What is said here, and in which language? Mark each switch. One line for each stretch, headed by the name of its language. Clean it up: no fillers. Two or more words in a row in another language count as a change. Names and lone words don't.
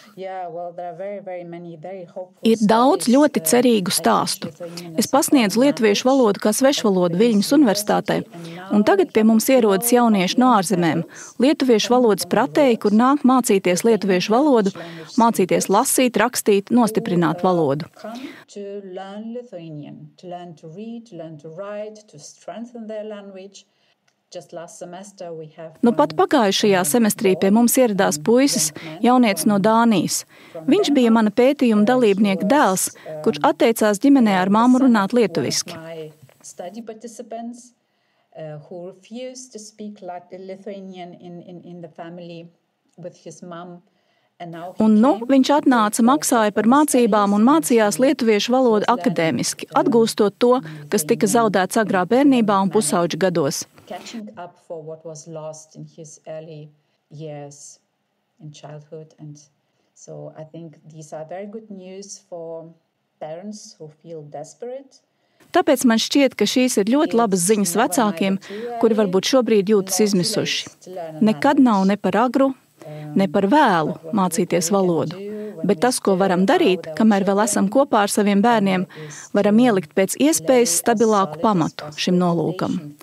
Latvian: Ir daudz ļoti cerīgu stāstu. Es pasniedzu lietuviešu valodu kā svešvalodu Viļņas universitātē, un tagad pie mums ierodas jaunieši no ārzemēm. Lietuviešu valodas pratēji, kur nāk mācīties lietuviešu valodu, mācīties lasīt, rakstīt, nostiprināt valodu.
English: To learn Lithuanian, to learn to read, to learn to write, to strengthen their language. Just last semester we have
Latvian: Pat pagājušajā semestrī pie mums ieradās puisis, jaunietis no Dānijas. Viņš bija mana pētījuma dalībnieka dēls, kurš atteicās ģimenē ar mammu runāt lietuviski.
English: Study participants who refused to speak Lithuanian in the family with his mom.
Latvian: Un viņš atnāca, maksāja par mācībām un mācījās lietuviešu valodu akadēmiski, atgūstot to, kas tika zaudēts agrā bērnībā un pusauģa gados.
English: Catching up for what was lost in his early years in childhood. And so I think these are very good news for parents who feel desperate.
Latvian: Tāpēc man šķiet, ka šīs ir ļoti labas ziņas vecākiem, kuri varbūt šobrīd jūtas izmisuši. Nekad nav ne par agru, ne par vēlu mācīties valodu, bet tas, ko varam darīt, kamēr vēl esam kopā ar saviem bērniem, varam ielikt pēc iespējas stabilāku pamatu šim nolūkam.